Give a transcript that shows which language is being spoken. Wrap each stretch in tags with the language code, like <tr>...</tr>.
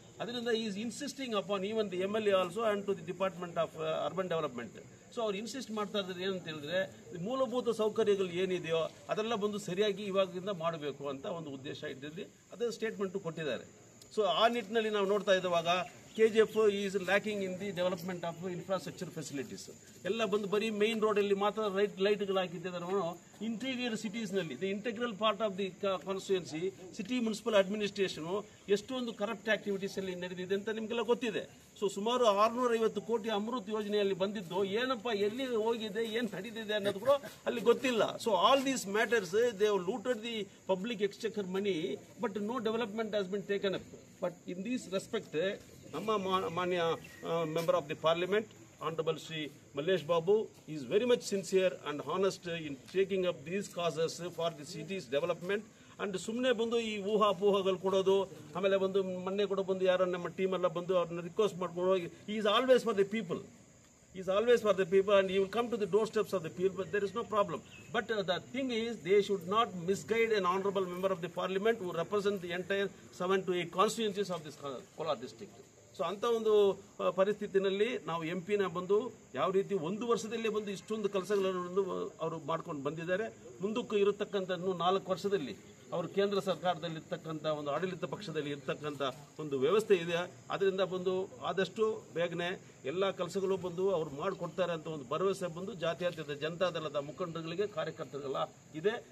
<kn>ಅದರಿಂದ</kn> <en>Is insisting upon even the MLA also and to the department of urban development.</en> <kn>So ಅವ್ರು insist ಮಾಡ್ತಾ ಇದ್ದಾರೆ ಏನಂತ ಹೇಳಿದ್ರೆ ಮೂಲಭೂತ ಸೌಕರ್ಯಗಳು ಏನಿದೆಯೋ ಅದೆಲ್ಲ ಬಂದು ಸರಿಯಾಗಿ ಇವಾಗಿಂದ ಮಾಡಬೇಕು ಅಂತ ಒಂದು ಉದ್ದೇಶ ಇಟ್ಟಿದ್ದು ಅದೇ ಸ್ಟೇಟ್ಮೆಂಟ್ ಕೊಟ್ಟಿದ್ದಾರೆ. ಸೊ ಆ ನಿಟ್ಟಿನಲ್ಲಿ ನಾವು ನೋಡ್ತಾ ಇರುವಾಗ</kn> <en>KGF is lacking in the development of infrastructure facilities.</en> <kn>ಎಲ್ಲ ಬಂದು ಬರೀ ಮೇನ್ ರೋಡಲ್ಲಿ ಮಾತ್ರ ಲೈಟ್ಗಳು ಹಾಕಿದ್ದಾರೆ. Interior ಸಿಟೀಸ್ನಲ್ಲಿ</kn> <en>the integral part of the constituency</en> <kn>city municipal administration ಎಷ್ಟೊಂದು ಕರಪ್ಟ್ ಆಕ್ಟಿವಿಟೀಸ್ ಅಲ್ಲಿ ನಡೆದಿದೆ ಅಂತ ನಿಮಗೆಲ್ಲ ಗೊತ್ತಿದೆ. ಸೊ ಸುಮಾರು 650 ಕೋಟಿ ಅಮೃತ್ ಯೋಜನೆಯಲ್ಲಿ ಬಂದಿದ್ದು ಏನಪ್ಪ ಎಲ್ಲಿ ಹೋಗಿದೆ ಏನು ನಡೀತಿದೆ ಅನ್ನೋದು ಕೂಡ ಅಲ್ಲಿ ಗೊತ್ತಿಲ್ಲ.</kn> <en>So all these matters they have looted the public exchequer money but no development has been taken up. But in this respect</en> <kn>ನಮ್ಮ ಮಾನ್ಯ</kn> <en>Member of the parliament Honorable Shri Mallesh Babu is very much sincere and honest in taking up these causes for the city's development.</en> <kn>And ಸುಮ್ಮನೆ ಬಂದು ಈ ಊಹಾಪೋಹಗಳು ಕೊಡೋದು, ಆಮೇಲೆ ಬಂದು ಮೊನ್ನೆ ಕೂಡ ಬಂದು ಯಾರೋ ನಮ್ಮ ಟೀಮ್ ಎಲ್ಲ ಬಂದು ಅವ್ರನ್ನ ರಿಕ್ವೆಸ್ಟ್ ಮಾಡ್ಕೊಂಡು ಹೋಗಿ</kn> <en>Is always for the people. Is always for the people and he will come to the doorsteps of the people, but there is no problem. But the thing is, they should not misguide an honorable member of the parliament who represent the entire 7 to 8 constituencies of this Kolar district.</en> <kn>So ಅಂಥ ಒಂದು ಪರಿಸ್ಥಿತಿನಲ್ಲಿ ನಾವು ಎಂಪಿನ ಬಂದು ಯಾವ ರೀತಿ 1 ವರ್ಷದಲ್ಲೇ ಬಂದು ಇಷ್ಟೊಂದು ಕೆಲಸಗಳನ್ನು ಅವರು ಮಾಡ್ಕೊಂಡು ಬಂದಿದ್ದಾರೆ. ಮುಂದಕ್ಕೂ ಇರತಕ್ಕಂಥ 4 ವರ್ಷದಲ್ಲಿ ಅವರು ಕೇಂದ್ರ ಸರ್ಕಾರದಲ್ಲಿ ಇರ್ತಕ್ಕಂಥ ಒಂದು ಆಡಳಿತ ಪಕ್ಷದಲ್ಲಿ ಇರ್ತಕ್ಕಂಥ ಒಂದು ವ್ಯವಸ್ಥೆ ಇದೆ. ಅದರಿಂದ ಬಂದು ಆದಷ್ಟು ಬೇಗನೆ ಎಲ್ಲ ಕೆಲಸಗಳು ಬಂದು ಅವ್ರು ಮಾಡಿಕೊಡ್ತಾರೆ ಅಂತ ಒಂದು ಭರವಸೆ ಬಂದು ಜಾತ್ಯತೀತ ಜನತಾದಳದ ಮುಖಂಡರುಗಳಿಗೆ ಕಾರ್ಯಕರ್ತರಿಗೆಲ್ಲ ಇದೆ.</kn>